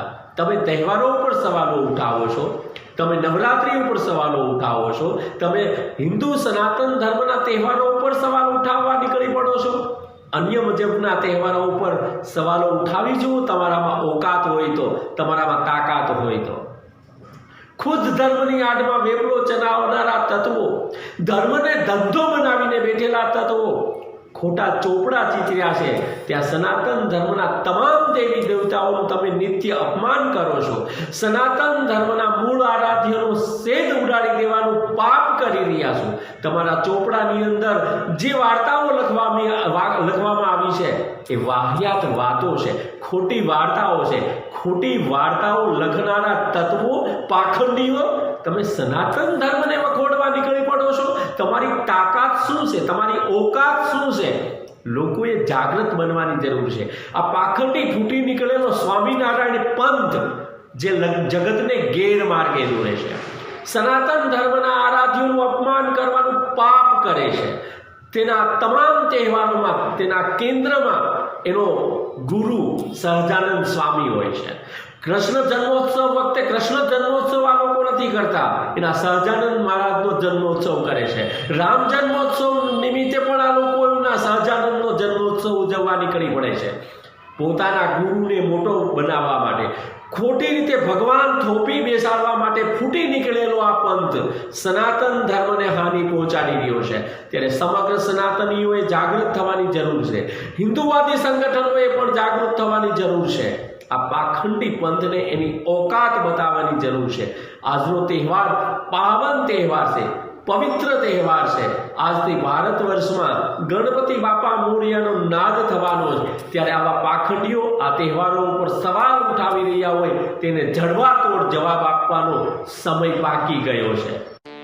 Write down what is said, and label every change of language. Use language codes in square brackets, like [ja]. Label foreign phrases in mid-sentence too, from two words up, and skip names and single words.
[gu] તમે તહેવારો ઉપર સવાલો ઉઠાવો છો, તમે નવરાત્રી ઉપર સવાલો ઉઠાવો છો, તમે હિન્દુ સનાતન ધર્મના તહેવારો ઉપર સવાલ ઉઠાવવા નીકળી પડો છો। અન્ય મજબના તહેવારો ઉપર સવાલો ઉઠાવી જુઓ, તમારામાં ઓકાત હોય તો, તમારામાં તાકાત હોય તો। ખુદ ધર્મની આડમા વેપલો ચલાવનારા તત્વો, ધર્મને ધંધો બનાવીને બેઠેલા તત્વો ખોટા ચોપડા ચીતર્યા છે। ત્યાં સનાતન ધર્મના તમામ દેવી દેવતાઓ તમે નિત્ય અપમાન કરો છો। સનાતન ધર્મના મૂળ આરાધ્યનો છેદ ઉડાડી દેવાનું પાપ કરી રહ્યા છો। તમારા ચોપડાની અંદર જે વાર્તાઓ લખવામાં આવી છે એ વાહિયાત વાતો છે, ખોટી વાર્તાઓ છે। ખોટી વાર્તાઓ લખનારા તત્વો, પાખંડીઓ, તમે સનાતન ધર્મને વખોડવા निकળી પડો છો। તમારી તાકાત શું છે? તમારી ઓકાત શું છે? લોકોએ જાગૃત બનવાની જરૂર છે। આ પાખંડી ફૂટી નીકળેલો સ્વામિનારાયણ પંથ જે જગતને ગેરમાર્ગે દોરે છે, સનાતન ધર્મના આરાધ્યોનું અપમાન કરવાનું પાપ કરે છે, તેના તમામ તહેવારોમાં તેના કેન્દ્રમાં એનો ગુરુ સહજાનંદ સ્વામી હોય છે। કૃષ્ણ જન્મોત્સવ વખતે કૃષ્ણ જન્મોત્સવ આ લોકો નથી કરતા, એના સહજાનંદ મહારાજનો જન્મોત્સવ કરે છે। રામ જન્મોત્સવ નિમિત્તે પણ આ લોકો એના સહજાનંદનો જન્મોત્સવ ઉજવવા નીકળી પડે છે। પોતાના ગુરુને મોટો બનાવવા માટે, ખોટી રીતે ભગવાન થોપી બેસાડવા માટે ફૂટી નીકળેલો આ પંથ સનાતન ધર્મને હાનિ પહોંચાડી રહ્યો છે। ત્યારે સમગ્ર સનાતનીઓએ જાગૃત થવાની જરૂર છે। હિન્દુવાદી સંગઠનોએ પણ જાગૃત થવાની જરૂર છે। આ પાખંડી પંથ ને એની ઔકાત બતાવવાની જરૂર છે। આજનો તહેવાર પાવન તહેવાર છે, પવિત્ર તહેવાર છે, पवित्र तहेवार से। આજ ભારતવર્ષ માં ગણપતિ બાપા મોરિયાનો નાદ થવાનો છે, ત્યારે આવા પાખંડીઓ આ તહેવારો પર સવાલ ઉઠાવી રહ્યા હોય તેને જડબાતોડ જવાબ આપવાનો સમય પાકી ગયો છે।